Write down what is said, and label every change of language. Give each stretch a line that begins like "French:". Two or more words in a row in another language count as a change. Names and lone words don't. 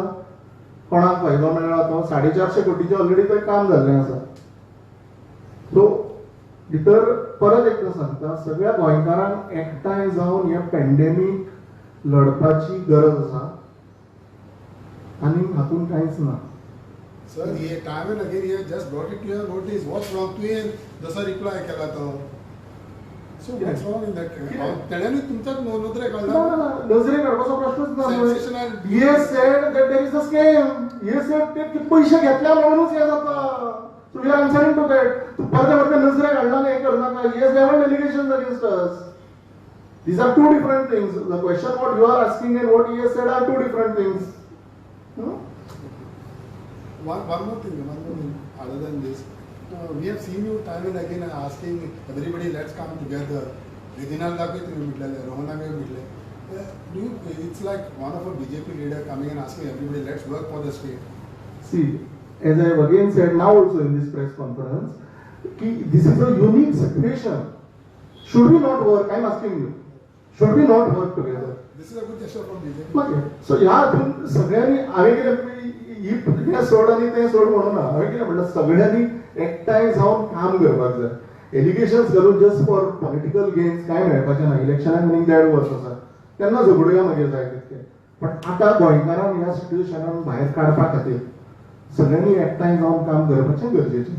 Konkani: कोणाक फायदो मेळ्ळा तो 450 कोटीचें ऑलरेडी थंय काम जाल्लें आसा. सो भितर परत एकदां सांगता, सगळ्या गोंयकारांक एकठांय जावन हें पॅन्डेमीक लडपाची गरज आसा आनी हातूंत कांयच ना.
English: Sir, he time and again he has just brought it to your notice. What's wrong?
Konkani: तुवें जसो रिप्लाय केला तो.
English: So what's wrong in that?
Konkani: तेणेंनी तुमच्याच नोंदरे काढला. नजरे काडपाचो प्रश्नच ना.
English: Sensational. He said that there is a scam. He said
Konkani: ते पयशे घेतल्या म्हणूनच हे जाता.
English: So we are answering to that.
Konkani: तू परते नजरे काढला हे करनाका.
English: He has leveled allegations against us. These are two different things. The question what you are asking and what he has said are two different things. One more thing, other than this. We have seen you time and again asking everybody, let's come together.
Konkani: Ridhinalda bhi tumhe mitlale, Rohana bhi mitle.
English: It's like one of a BJP leader coming and asking everybody, let's work for the state. See, as I have again said now also in this press conference, this is a unique situation. Should we not work? I am asking you. Should we not work together? This is a good gesture from BJP.
Konkani: So ह्या हातून सगळ्यांनी हांवें कितें ही सोड आनी तें सोड म्हणून ना. हांवें कितें म्हणलें, सगळ्यांनी एकठांय जावन काम करपाक जाय. एलिगेशन्स घालून
English: just for political gains
Konkani: काय मेळपाचें ना. इलेक्शनाक आनीक 1.5 वर्स आसा तेन्ना झगडूया मागीर जाय तितके. पण आतां गोंयकारांक ह्या सिच्युएशनान भायर काडपा खातीर सगळ्यांनी एकठांय जावन काम करपाचें गरजेचें.